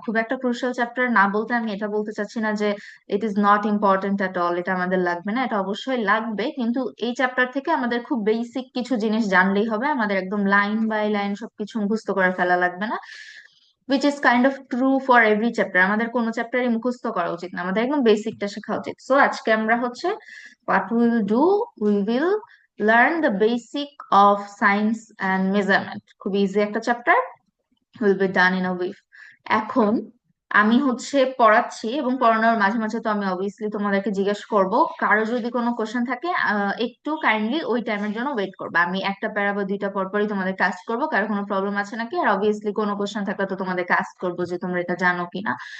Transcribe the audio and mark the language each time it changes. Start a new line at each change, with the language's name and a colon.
Bangla: খুব একটা crucial chapter না বলতে আমি এটা বলতে চাচ্ছি না যে
English: it is not important at all,
Bangla: এটা আমাদের লাগবে না। এটা অবশ্যই লাগবে, কিন্তু এই চ্যাপ্টার থেকে আমাদের খুব বেসিক কিছু জিনিস জানলেই হবে। আমাদের একদম লাইন বাই লাইন সবকিছু মুখস্থ করে ফেলা লাগবে না,
English: which is kind of true for every chapter.
Bangla: আমাদের কোনো চ্যাপ্টারই মুখস্থ করা উচিত না, আমাদের একদম বেসিকটা শেখা উচিত। সো আজকে আমরা হচ্ছে
English: what we will do, we will learn the basic of science and measurement.
Bangla: খুব ইজি একটা chapter,
English: will be done in a week.
Bangla: এখন আমি হচ্ছে পড়াচ্ছি, এবং পড়ানোর মাঝে মাঝে তো আমি অবভিয়াসলি তোমাদেরকে জিজ্ঞেস করব। কারো যদি কোনো কোশ্চেন থাকে, একটু কাইন্ডলি ওই টাইমের জন্য ওয়েট করবে। আমি একটা প্যারা বা দুইটা পর পরই তোমাদেরকে আস্ক করবো কারো কোনো প্রবলেম আছে নাকি, আর অবভিয়াসলি কোনো কোশ্চেন থাকলে তো তোমাদেরকে আস্ক করবো যে তোমরা এটা জানো কিনা।